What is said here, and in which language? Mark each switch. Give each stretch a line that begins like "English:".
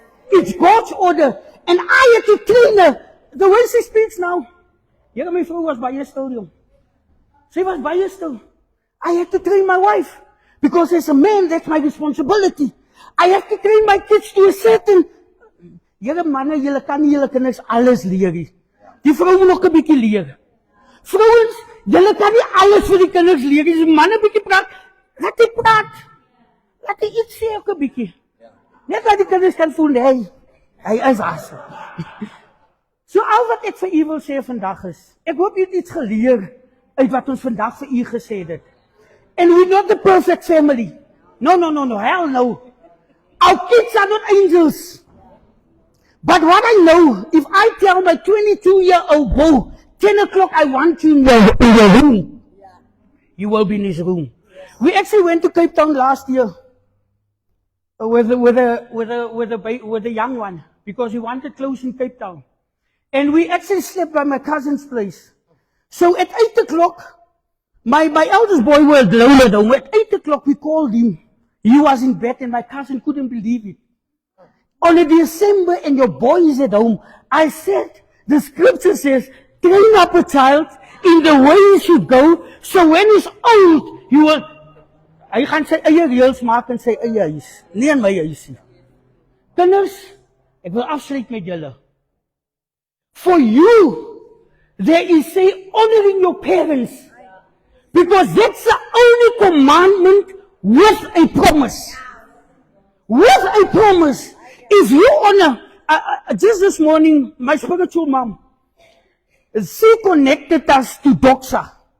English: It's God's order. And I had to train her. The way she speaks now.
Afrikaans: Here my vrou was baie stil, jong. Sy was baie stil.
English: I had to train my wife. Because as a man, that's my responsibility. I have to train my kids to a certain...
Afrikaans: Here manne, julle kan nie julle kinders alles leer nie. Die vrou moet nog 'n bietjie leer. Vrouens, julle kan nie alles vir die kinders leer nie. Die manne bietjie praat, laat hy praat. Laat hy iets sê ook 'n bietjie. Net dat die kinders kan voel, hy is awesome. So al wat ek vir u wil sê vandag is, ek hoop jy het iets geleer uit wat ons vandag vir u gesê het.
English: And we're not the perfect family. No, hell no. Our kids are not angels. But what I know, if I tell my 22-year-old boy, 10 o'clock, I want you in your room, you will be in his room. We actually went to Cape Town last year with the young one because we wanted close in Cape Town. And we actually slept by my cousin's place. So at 8 o'clock, My eldest boy was alone at home. At 8 o'clock we called him. He was in bed and my cousin couldn't believe it. On a December and your boy is at home. I said, the scripture says, train up a child in the way he should go, so when he's old, he will...
Afrikaans: Hy gaan sy eie reëls maak in sy eie huis. Nie in my huis nie. Kinders, ek wil afsluit met julle.
English: For you, there is say honoring your parents. Because that's the only commandment with a promise. With a promise. If you honor, just this morning, my spiritual mom, she connected us to Doxa.